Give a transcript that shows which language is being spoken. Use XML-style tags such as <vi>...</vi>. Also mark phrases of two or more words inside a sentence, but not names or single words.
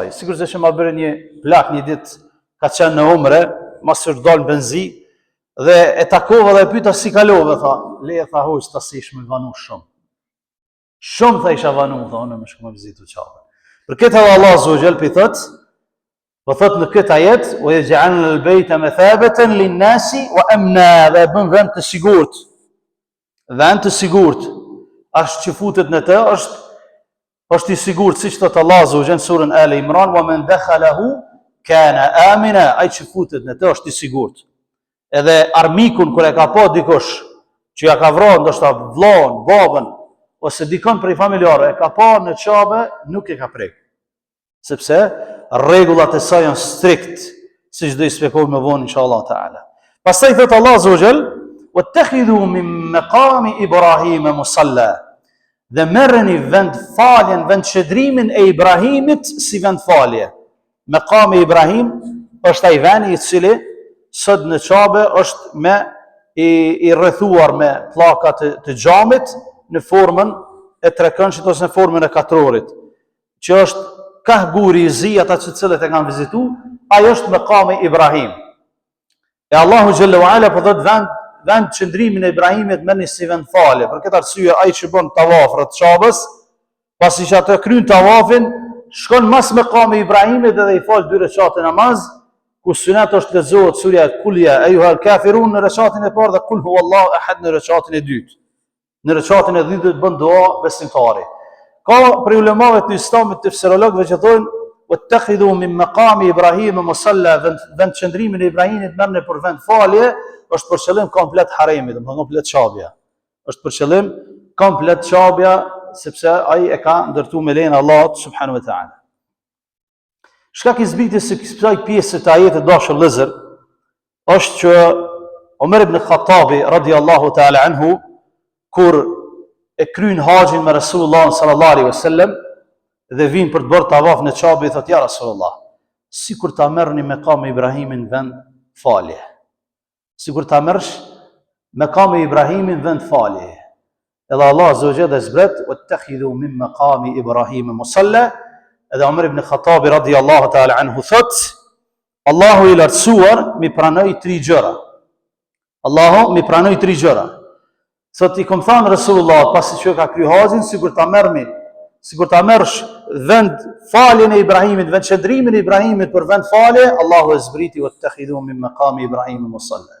<sq>Sikur se që ma bërë një plak një ditë, ka qenë në umre, mas që dalë në benzi, dhe e takova dhe e pyta si kalove, tha, leje tha hoqë, ta si ishme vanu shumë. Shumë tha isha vanu, tha, unë me shku me vizitu çabën. Për këtë edhe</sq> <ar>الله عز وجل</ar> <sq>po thot në këtë ajet:</sq> <ar>"وجعلنا البيت مثابة للناس وأمنا",</ar> <sq>dhe bën vend të sigurt. Vend të sigurt. Ashtë që futet në të, është I sigurt, siç thot</sq> <ar>الله عز وجل</ar> <sq>në surën Ali Imran:</sq> <ar>"ومن دخله كان آمنا",</ar> <sq>ai që futet në të është I sigurt. Edhe armikun kur e ka pa dikush që ja ka vrarë ndoshta vllahun, babën ose dikon prej familjarë, e ka pa në çabë, nuk e ka prek. Sepse rregullat e saj janë strikt, siç do I shpjegoj më vonë</sq> <ar>إن شاء الله تعالى.</ar> <sq>Pastaj thot</sq> <ar>الله عز وجل: "واتخذوا من مقام إبراهيم مصلى."</ar> <sq>dhe merreni vend faljen, vend qëndrimin e Ibrahimit si vend falje. Mekami Ibrahim është ai vend i cili sot në Qabe është me i rrethuar me pllaka të xhamit në formën e trekëndshit ose në formën e katrorit, që është ka guri i zi ata që cilët e kanë vizitu, ajo është Mekami Ibrahim. E</sq> <ar>الله جل وعلا</ar> <sq>po thot vend qëndrimin e Ibrahimit merrni si vend falje. Për këtë arsye ai që bën tavaf rreth Qabës, pasi që atë kryen tavafin, shkon mas Mekami Ibrahimit dhe i fal 2 rekate namaz, ku sunet është lexohet surja Kul ya ayyuhal kafirun në rekatin e parë dhe Kul huwallahu ahad në rekatin e dytë. Në rekatin e dytë bën dua besimtari. Ka për ulemave të Islamit të fsirologëve që thonë</sq> <ar>واتخذوا من مقام إبراهيم مصلى,</ar> <sq>vend qëndrimin e Ibrahimit merrni për vend falje, është për qëllim komplet haremit, domethënë komplet Qabja. Është për qëllim komplet Qabja, sepse ai e ka ndërtuar me lejen e Allahut</sq> <ar>سبحانه وتعالى.</ar> <sq>Shkak i zbritjes së kësaj pjesë të ajetit dashur vëllezër, është që Omer ibn Khattabi</sq> <ar>رضي الله تعالى عنه</ar> <sq>kur e kryen haxhin me</sq> <ar>رسول الله صلى الله عليه وسلم</ar> <sq>dhe vin për të bërë tavaf në Qabë, i thotë</sq> <ar>يا رسول الله,</ar> <sq>sikur ta merrni Mekam Ibrahimin vend falje. Sikur ta merrsh Mekam Ibrahimin vend falje.</sq> <ar>Edhe الله عز وجل zbret واتخذوا من مقام إبراهيم مصلى.</ar> <sq>Edhe Omer ibn Khattabi</sq> <ar>رضي الله تعالى عنه</ar> <sq>thot, Allahu i lartësuar mi pranoi 3 gjëra. Allahu mi pranoi 3 gjëra. Thot i kom thënë Rasulullah pasi që ka kryer haxhin, sikur ta merrsh vend faljen e Ibrahimit, vend qëndrimin e Ibrahimit për vend falje, Allahu e zbriti</sq> <ar>واتخذوا من مقام إبراهيم مصلى.</ar>